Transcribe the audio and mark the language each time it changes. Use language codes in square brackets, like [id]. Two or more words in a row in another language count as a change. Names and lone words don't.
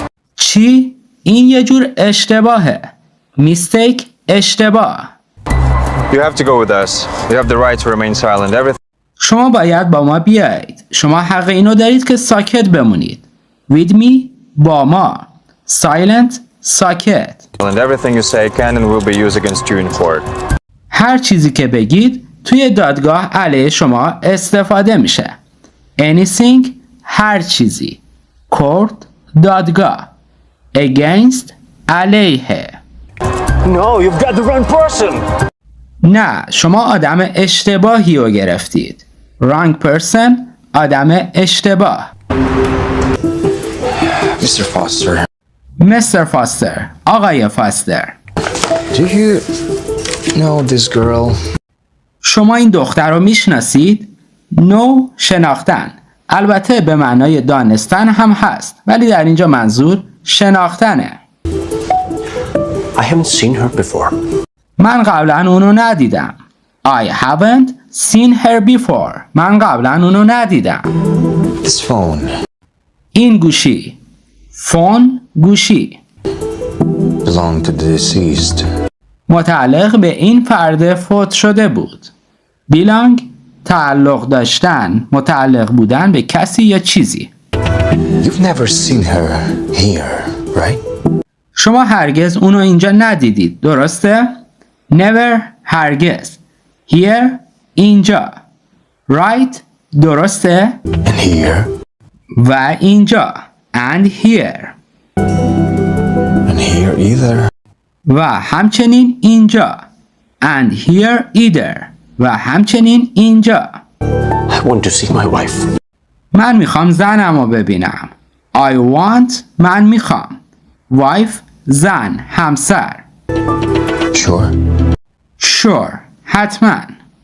[fa] چی؟ این یه جور اشتباهه. میستیک اشتباه. [en] You have to go with us. You have the right to remain silent. Everything [fa] شما باید با ما بیایید. شما حق اینو دارید که ساکت بمونید. [en] With me [fa] با ما. [en] Silent ساکت. and everything you say can and will be used against you in court. [fa] هر چیزی که بگید توی دادگاه علیه شما استفاده میشه. Anything هر چیزی. Court دادگاه. Against علیه. [en] No, you've got the wrong person. [fa] نه شما آدم اشتباهی رو گرفتید. [en] Wrong person [fa] آدم اشتباه. Mr. Foster. Mr. Foster آقای فاستر. [en] Do you know this girl? [fa] شما این دختر رو میشناسید؟ نو شناختن. البته به معنای دانستن هم هست ولی در اینجا منظور شناختنه. [en] I haven't seen her before. [fa] من قبلا اونو ندیدم. [en] I haven't seen her before. [fa] من قبلا اونو ندیدم. [en] This phone [fa] این گوشی. فون گوشی. [en] belonged to the deceased. [fa] متعلق به این فرد فوت شده بود. belong تعلق داشتن، متعلق بودن به کسی یا چیزی. [en] You've never seen her here, right? [fa] شما هرگز اونو اینجا ندیدید، درسته؟ Never هرگز. Here اینجا. Right درسته؟ [en] And here? [fa] و اینجا. [en] And here. And here either. [fa] و همچنین اینجا. [en] And here either. [fa] و همچنین اینجا. [en] I want to see my wife. [fa] من میخوام زنم رو ببینم. [en] I want [fa] من میخوام. Wife زن همسر. Sure. Sure حتما.